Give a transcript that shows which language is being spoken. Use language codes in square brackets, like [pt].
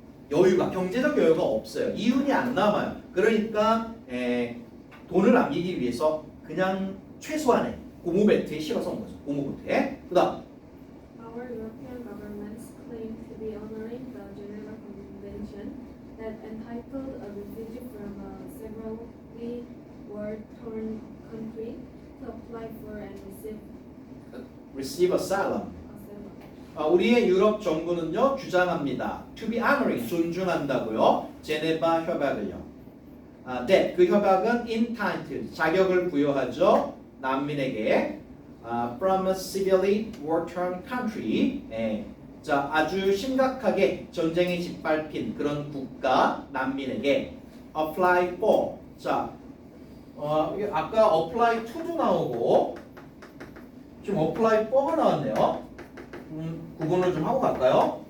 [ko] 여유가, 경제적 여유가 없어요. 이윤이 안 남아요. 그러니까 돈을 남기기 위해서 그냥 최소한의 고무벨트에 실어서 온 거죠. 고무보트에. 그 다음. [en] Our European governments claim to be honoring the Geneva Convention that entitled a refugee from a severely war-torn country to apply for and receive asylum. asylum. [ko] 우리의 유럽 정부는요, 주장합니다. [en] To be honoring, 존중한다고요. [ko] 제네바 협약을요. that, 그 협약은 entitled, 자격을 부여하죠. 난민에게. [en] from a severely war-torn country. [ko] 자, 아주 심각하게 전쟁이 짓밟힌 그런 국가 난민에게 apply for. 자, 아까 apply to도 나오고 지금 apply for가 나왔네요. 구분을 좀 하고 갈까요?